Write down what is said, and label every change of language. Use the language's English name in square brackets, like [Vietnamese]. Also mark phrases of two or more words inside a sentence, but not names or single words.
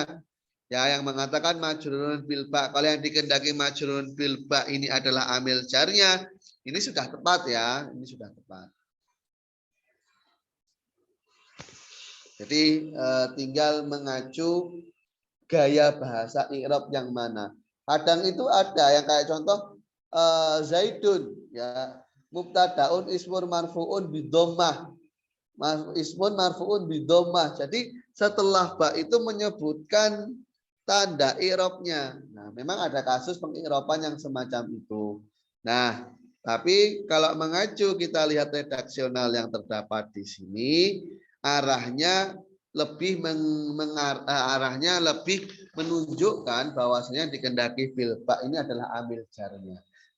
[Indonesian] Ya, yang mengatakan [Arabic] مجرور بالباء. [Indonesian] Kalau yang dikehendaki [Arabic] مجرور بالباء [Indonesian] ini adalah amil jarnya, ini sudah tepat ya. Ini sudah tepat. Jadi tinggal mengacu gaya bahasa i'rab yang mana. Kadang itu ada yang kayak contoh Zaidun ya, [Arabic] مبتدأ اسم مرفوع بالضمة. اسم مرفوع بالضمة. [Indonesian] Jadi setelah ba itu menyebutkan tanda i'rabnya. Nah, memang ada kasus peng'i'raban yang semacam itu. Nah, tapi kalau mengacu kita lihat redaksional yang terdapat di sini, arahnya lebih menunjukkan bahwasanya dikendaki [Arabic] بالباء [Indonesian] ini adalah amil jarnya.